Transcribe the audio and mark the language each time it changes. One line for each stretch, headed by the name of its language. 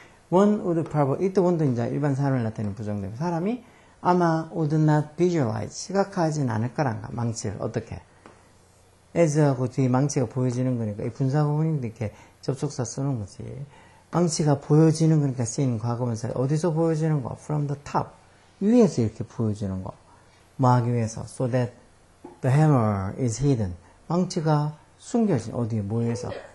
English: One would probably,
Korean: 이때 원도 이제 일반 사람을 나타내는 부정되고 사람이 아마
English: would not visualize,
Korean: 시각화하진 않을 거란가. 망치를 어떻게? as하고 뒤에 망치가 보여지는 거니까 이 분사구문인데 이렇게 접속사 쓰는 거지. 망치가 보여지는 거니까 쓰이는 과거분사. 어디서 보여지는 거?
English: From the top.
Korean: 위에서 이렇게 보여지는 거. 뭐 하기 위해서?
English: So that the hammer is hidden.
Korean: 망치가 숨겨진 어디에 뭐에서?